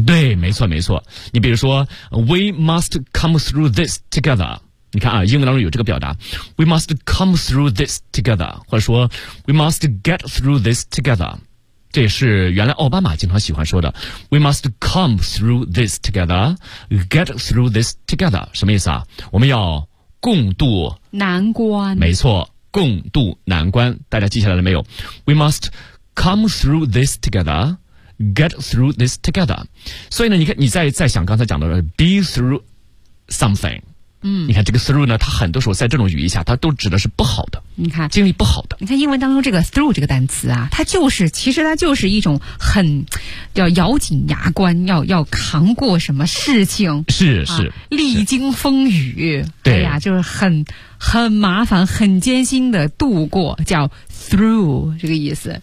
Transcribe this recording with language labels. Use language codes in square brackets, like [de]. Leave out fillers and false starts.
[zh] 对，没错没错，你比如说 [en] we must come through this together， [zh] 你看啊，英文当中有这个表达 [en] we must come through this together， [zh] 或者说 [en] we must get through this together， [zh] 这也是原来奥巴马经常喜欢说的 [en] We must come through this together Get through this together， [zh] 什么意思啊？我们要共度难关，没错，共度难关，大家记下来了没有？ [en] We must come through this together Get through this together， [zh] 所以呢，你看你再想刚才讲的 [en] Be through something， [zh] 嗯，你看这个 through 呢，它很多时候在这种语义下，它都指的是不好的。你看，经历不好的。你看英文当中这个 through 这个单词啊，它就是，其实它就是一种很要咬紧牙关，要扛过什么事情。是是、啊，历经风雨。对呀、啊，就是很麻烦、很艰辛的度过，叫 through 这个意思。